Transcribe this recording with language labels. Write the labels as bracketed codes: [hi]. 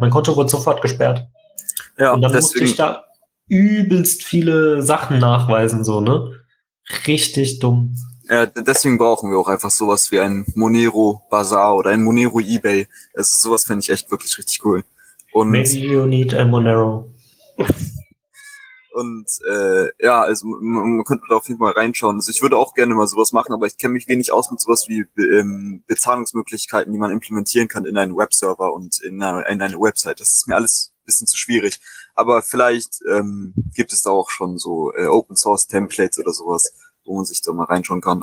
[de] Mein Konto wurde sofort gesperrt. Ja, und dann musste ich da übelst viele Sachen nachweisen, so, ne? Richtig dumm. Ja, deswegen brauchen wir auch einfach sowas wie ein Monero Bazaar oder ein Monero eBay. Das ist, sowas fände ich echt wirklich richtig cool. Und [en] maybe you need a Monero. [de] Und ja, also man könnte da auf jeden Fall reinschauen. Also ich würde auch gerne mal sowas machen, aber ich kenne mich wenig aus mit sowas wie Bezahlungsmöglichkeiten, die man implementieren kann in einen Webserver und in eine Website. Das ist mir alles ein bisschen zu schwierig. Aber vielleicht gibt es da auch schon so Open-Source-Templates oder sowas, wo man sich da mal reinschauen kann.